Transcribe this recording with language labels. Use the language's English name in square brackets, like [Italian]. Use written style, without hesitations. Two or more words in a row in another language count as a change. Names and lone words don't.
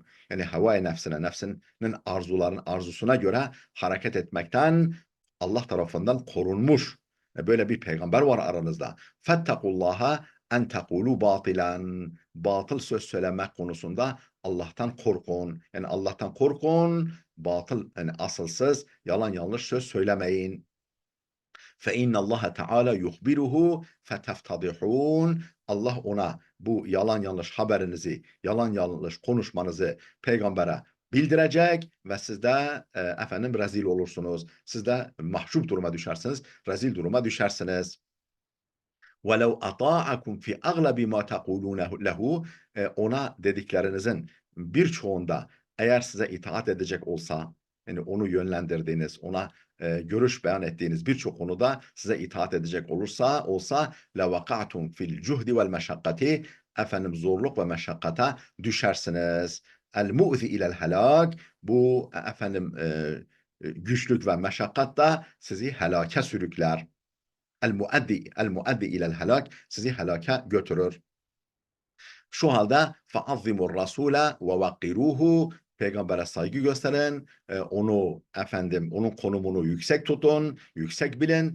[Turkish] Yani hava nefsinin arzusuna göre hareket etmekten Allah tarafından korunmuş. Böyle bir peygamber var aranızda. [Arabic] فاتقوا الله أن تقولوا باطلا, [Turkish] batıl söz söylemek konusunda Allah'tan korkun. Yani Allah'tan korkun, batıl, yani asılsız, yalan yanlış söz söylemeyin. [Arabic] فَاِنَّ اللّٰهَ تَعَالَى يُخْبِرُهُ فَتَفْتَضِحُونَ. [Turkish] Allah ona bu yalan yanlış haberinizi, yalan yanlış konuşmanızı peygambere bildirecek ve siz de efendim rezil olursunuz. Siz de mahcup duruma düşersiniz, rezil duruma düşersiniz. [Arabic] وَلَوْ أَطَاعَكُمْ فِي أَغْلَبِ مَا تَقُولُونَ لَهُ. [Turkish] Ona dediklerinizin birçoğunda eğer size itaat edecek olsa, yani onu yönlendirdiğiniz, ona görüş beyan ettiğiniz birçok konuda size itaat edecek olsa [Arabic] لَوَقَعْتُمْ فِي الْجُهْدِ وَالْمَشَقَّةِ. [Turkish] Efendim zorluk ve meşakkata düşersiniz. [Arabic] المؤدي إلى الهلاك, [Turkish] bu efendim güçlük ve meşakkat da sizi helake sürükler. [Arabic] المؤدي إلى الهلاك, [Turkish] sizi helaka götürür. Şu halde [Arabic] فعظموا الرسول ووقروه, [Turkish] peygambere saygı gösterin, onu efendim onun konumunu yüksek tutun, yüksek bilin.